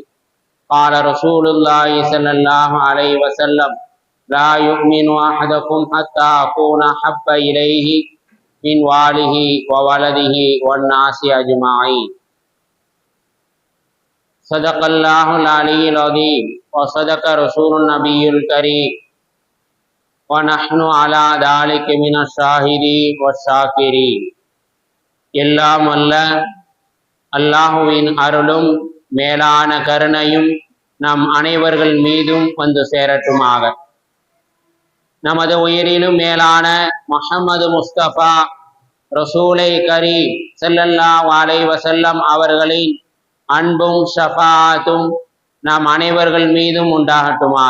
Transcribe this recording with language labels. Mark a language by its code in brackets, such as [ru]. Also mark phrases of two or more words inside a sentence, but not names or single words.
[ar] قال رسول الله صلى الله عليه وسلم: لا يؤمن أحدكم حتى أكون أحب إليه من والده وولده والناس أجمعين. صدق الله العلي العظيم وصدق رسول النبي الكريم، ونحن على ذلك من الشاهدين والشاكرين. [ta] எல்லாம் அல்ல அல்லாஹுவின் அருளும் மேலான கருணையும் நம் அனைவர்கள் மீதும் வந்து சேரட்டுமாக. நமது உயிரிலும் மேலான முஹம்மது முஸ்தபா ரசூலை கரீம் [ar] صلى الله عليه وسلم [ta] அவர்களின் அன்பும் ஷஃபாஅத்தும் நாம் அனைவர்கள் மீதும் உண்டாகட்டுமாக.